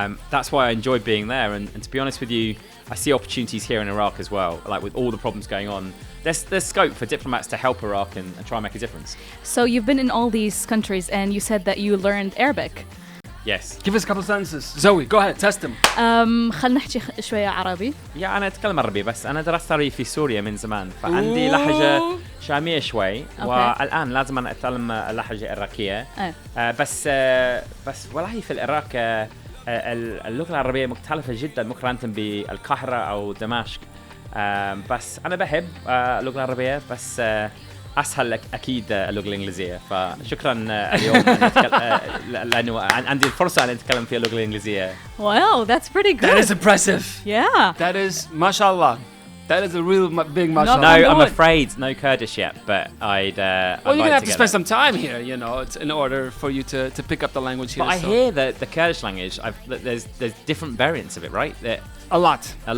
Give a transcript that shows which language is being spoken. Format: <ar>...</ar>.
<en>That's why I enjoyed being there. And to be honest with you, I see opportunities here in Iraq as well. Like with all the problems going on, there's scope for diplomats to help Iraq and try and make a difference. So you've been in all these countries and you said that you learned Arabic. Yes. Give us a couple of sentences. Zoe, go ahead, test them.</en> <ar>خلنا نحكي شوية عربي. أنا أتكلم عربي بس أنا درست عربي في سوريا من زمان فعندي لهجة شامية شوي والآن لازم أنا أتعلم اللهجة العراقية. بس والله في العراق اللغة العربية مختلفة جدا مقارنة بالقاهرة أو دمشق. بس أنا بحب اللغة العربية بس أسهل أكيد اللغة الإنجليزية فشكرا اليوم لأنه عندي الفرصة أن أتكلم في اللغة الإنجليزية.</ar> <en>Wow, that's pretty good. That is impressive. Yeah. That is, mashallah. That is a real big mashallah. No, I'm afraid no Kurdish yet, but I'd well, you're going to have to spend some time here, it's in order for you to pick up the language here. But I hear that the Kurdish language, there's different variants of it, right? A lot.</en>